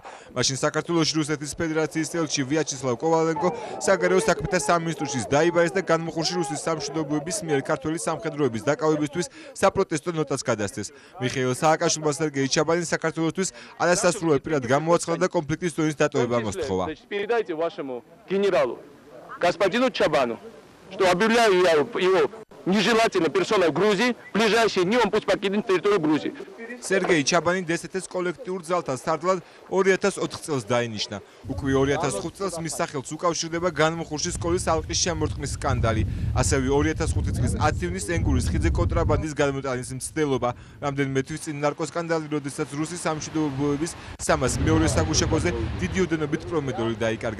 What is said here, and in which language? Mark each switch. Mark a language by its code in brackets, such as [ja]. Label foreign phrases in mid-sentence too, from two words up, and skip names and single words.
[ka] მაშინ საქართველოში რუსეთის ფედერაციის ელჩი ვიაჩესლავ კოვალენკო საგარეო საქმეთა სამინისტროში დაიბარეს და განმხურში რუსეთის სამშვიდობოების მიერ ქართული სამხედროების დაკავებისთვის საპროტესტო ნოტას გადასცეს. მიხეილ სააკაშვილმა სერგეი ჩაბანი საქართველოსთვის არასასურველ პირად გამოაცხადა და კონფლიქტის ზონის დატოვება მოსთხოვა. [ru] Передайте вашему генералу господину Чабану, что объявляю его нежелательной персоной в Грузии, в ближайшие дни он пусть покинет территорию Грузии. [ka] სერგეი ჩაბანი DST-ს კოლექტიურ ძალთა სარდლად 2004 წელს დაინიშნა. უკვე 2005 წელს მის სახელს უკავშირდება განმხურში სკოლის ალყის შემორტყმის სკანდალი. ასევე 2005 წლის 10 ივნის ენგურის ხიდზე კონტრაბანდის გადმოტანის მცდელობა. რამდენიმე თვის წინ ნარკოსკანდალი, როდესაც რუსის სამშვიდობოების 302 საგუშაგოზე დიდი ოდენობით პრომედორი დაიკარგა.